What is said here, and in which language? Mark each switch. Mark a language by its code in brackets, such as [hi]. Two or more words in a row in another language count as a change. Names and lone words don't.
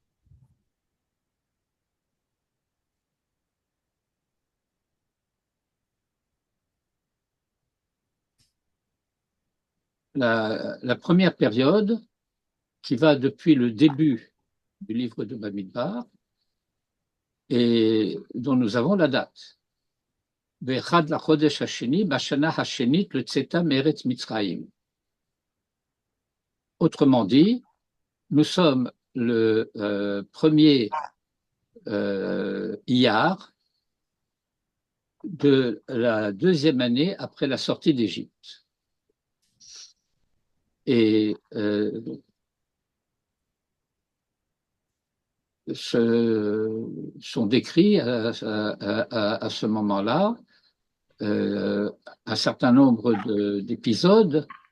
[fr] La première période, qui va depuis le début du livre de Bamidbar, et dont nous avons la date. [he] ובאחד לחדש השני, בשנה השנית לצאתם מארץ מצרים. [fr] Autrement dit, nous sommes le premier Iyar de la deuxième année après la sortie d'Égypte. Et sont décrits à ce moment-là un certain nombre d'épisodes